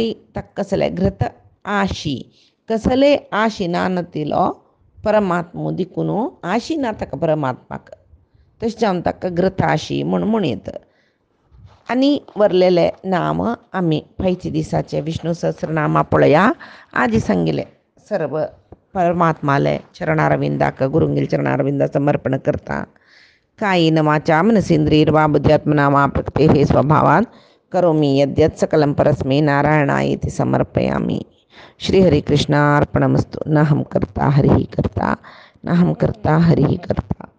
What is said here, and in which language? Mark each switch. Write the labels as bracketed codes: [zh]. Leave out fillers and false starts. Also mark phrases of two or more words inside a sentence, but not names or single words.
[kok] ताका कसले घृत आशी कसले आशी नानतिलो परमात्मो दिकून आशी ना ताका परमात्माक तशें जावन ताका घृताशी म्हूण येता आनी वरलेले नाम आमी फायच्या दिसाचे विष्णू सहस्रनामा पळया आजी सांगिल्ले सर्व परमात्माले चरणारविंदाक गुरुंगेल चरणारविंदा समर्पण करता [sa] कायेन वाचा मनसेंद्रियर्वा बुद्ध्यात्मना वा प्रकृतेः स्वभावात् करोमि यद्यत् सकलं परस्मै नारायणायेति समर्पयामि श्रीहरिकृष्णार्पणमस्तु नाहं कर्ता हरिः कर्ता नाहं कर्ता हरिः कर्ता।